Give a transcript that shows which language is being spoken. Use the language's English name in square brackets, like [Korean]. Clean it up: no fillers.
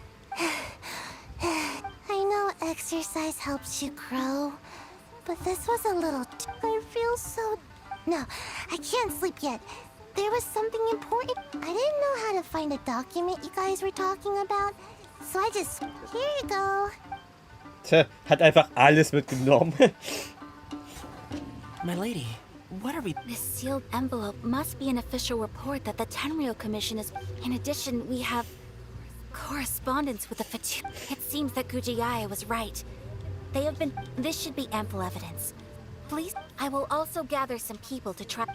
[English] I know exercise helps you grow, but this was a little. I feel so. No, I can't sleep yet. There was something important. I didn't know how to find a document you guys were talking about, so I just. Here you go. [German] Tja, hat einfach alles mitgenommen. [English] My lady, what are we... This sealed envelope must be an official report that the Tenryou Commission is... In addition, we have... correspondence with the Fatu... It seems that Kujiai was right. They have been... This should be ample evidence. Please, I will also gather some people to try...